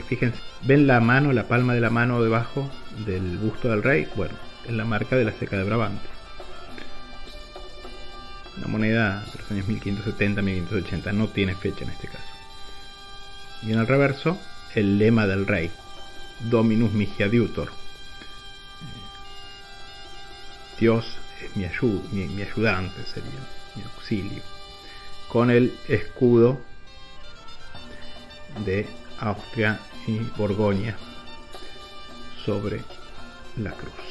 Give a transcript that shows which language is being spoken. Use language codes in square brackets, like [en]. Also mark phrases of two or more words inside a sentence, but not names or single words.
[es] Fíjense, ¿ven la mano, la palma de la mano debajo del busto del rey? Bueno, es la marca de la ceca de Brabante. Una moneda de los años 1570-1580, no tiene fecha en este caso. Y en el reverso, el lema del rey, [la] Dominus mihi adiutor. [es] Dios es mi ayudante, sería mi auxilio. con el escudo de Austria y Borgoña sobre la cruz.